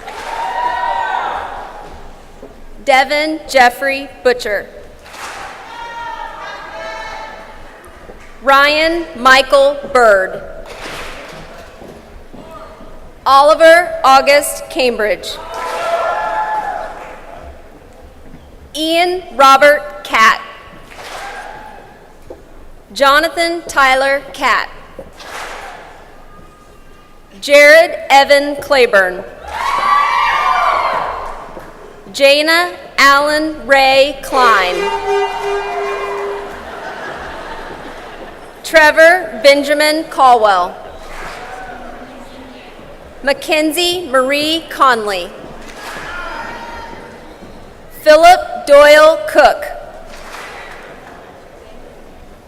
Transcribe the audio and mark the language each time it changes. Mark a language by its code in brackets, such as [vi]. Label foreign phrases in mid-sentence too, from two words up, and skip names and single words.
[en] Devin Jeffrey Butcher. Ryan Michael Bird. Oliver August Cambridge. Ian Robert Catt. Jonathan Tyler Catt. Jared Evan Claiborne. Jana Allen Ray Klein. Trevor Benjamin Caldwell. Mackenzie Marie Conley. Philip Doyle Cook.